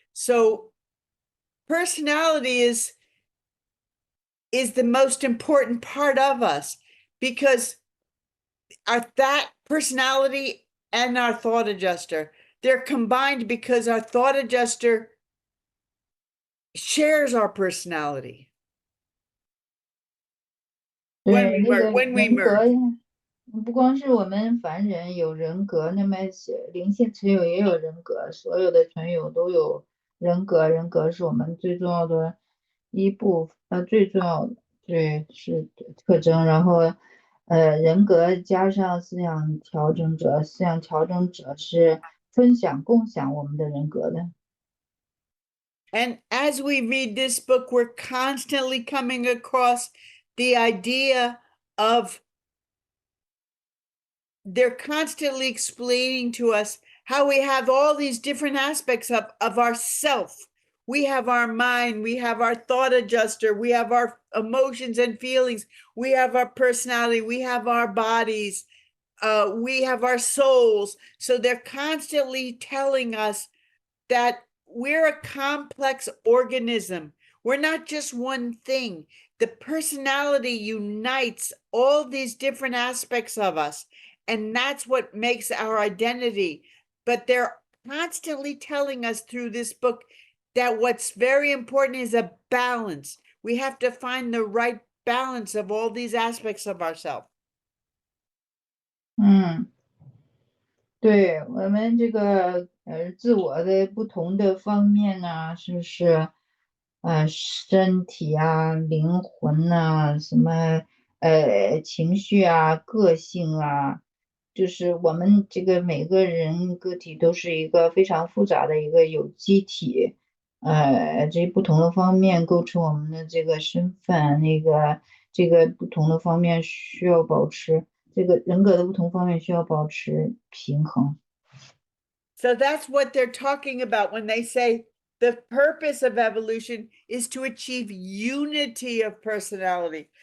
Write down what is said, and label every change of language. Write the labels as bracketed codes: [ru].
[en] So personality is the most important part of us, because that personality and our thought adjuster, they're combined because our thought adjuster shares our personality. When we merge. [zh] 不光是我们凡人有人格，那么灵性存有也有人格，所有的存有都有人格。人格是我们最重要的最重要的是特征。然后人格加上思想调整者，思想调整者是共享我们的人格的。 [en] And as we read this book, we're constantly coming across the idea of, they're constantly explaining to us how we have all these different aspects of ourself. We have our mind, we have our thought adjuster, we have our emotions and feelings, we have our personality, we have our bodies, we have our souls. So they're constantly telling us that we're a complex organism. We're not just one thing. The personality unites all these different aspects of us, and that's what makes our identity. But they're constantly telling us through this book that what's very important is a balance. We have to find the right balance of all these aspects of ourselves. [zh] 嗯，对，我们这个自我的不同的方面呢，是不是身体啊、灵魂呐、什么情绪啊、个性啊，就是我们这个每个人个体都是一个非常复杂的一个有机体，这不同的方面构成我们的这个身份，这个不同的方面需要保持。这个人格的不同方面需要保持平衡。 [en] So that's what they're talking about when they say the purpose of evolution is to achieve unity of personality.